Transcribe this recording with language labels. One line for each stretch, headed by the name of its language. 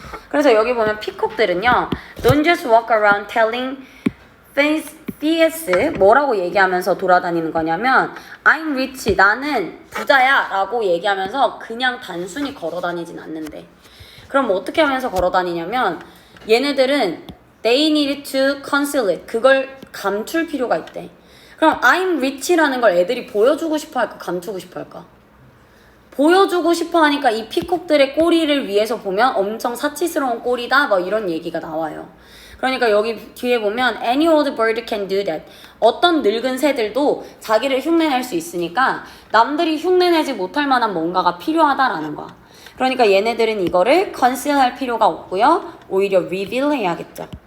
Korean: 그래서 여기 보면 피콕들은요
English: Don't just walk around telling fierce
Korean: 뭐라고 얘기하면서 돌아다니는 거냐면
English: I'm rich,
Korean: 나는 부자야 라고 얘기하면서 그냥 단순히 걸어다니진 않는데 그럼 어떻게 하면서 걸어다니냐면 얘네들은
English: they need to conceal it.
Korean: 그걸 감출 필요가 있대. 그럼
English: I'm rich
Korean: 라는 걸 애들이 보여주고 싶어 할까? 감추고 싶어 할까? 보여주고 싶어 하니까 이 피콕들의 꼬리를 위해서 보면 엄청 사치스러운 꼬리다 뭐 이런 얘기가 나와요.
English: 그러니까 여기 뒤에 보면 any old bird can do that.
Korean: 어떤 늙은 새들도 자기를 흉내낼 수 있으니까 남들이 흉내내지 못할 만한 뭔가가 필요하다라는 거야. 그러니까 얘네들은 이거를 conceal 할 필요가 없고요. 오히려 reveal 해야겠죠.